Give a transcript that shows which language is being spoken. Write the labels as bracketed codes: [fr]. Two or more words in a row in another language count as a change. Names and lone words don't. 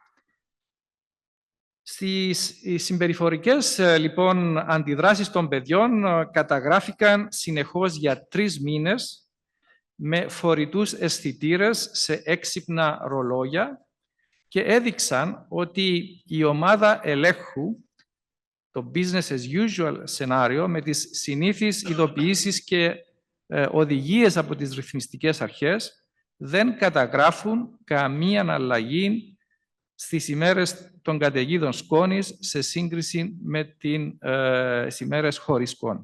[el] Στις συμπεριφορικές λοιπόν αντιδράσεις των παιδιών καταγράφηκαν συνεχώς για 3 μήνες με φορητούς αισθητήρες σε έξυπνα ρολόγια και έδειξαν ότι η ομάδα ελέγχου, το [en] business as usual [el] σενάριο, με τις συνήθεις ειδοποιήσεις και οδηγίες από τις ρυθμιστικές αρχές, δεν καταγράφουν καμία αλλαγή στις ημέρες των καταιγίδων σκόνης σε σύγκριση με τις ημέρες χωρίς σκόνη.